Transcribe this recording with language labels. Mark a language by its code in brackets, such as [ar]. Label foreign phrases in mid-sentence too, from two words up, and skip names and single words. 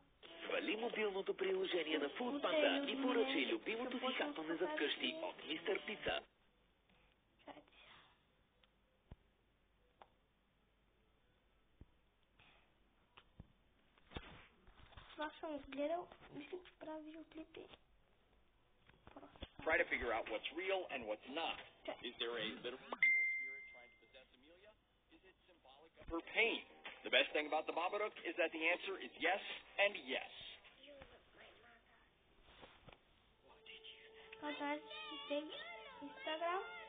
[bg] Свали мобилното приложение на Foodpanda и поръчай любимото си хапване за вкъщи от Мистер Пица. Това съм гледал, мисля, че правя видеоклипи. [en] Try to figure out what's real and what's not. Is there a literal evil spirit trying to possess Amelia? Is it symbolic of her pain? The best thing about the Babadook is that the answer is yes and yes. Instagram.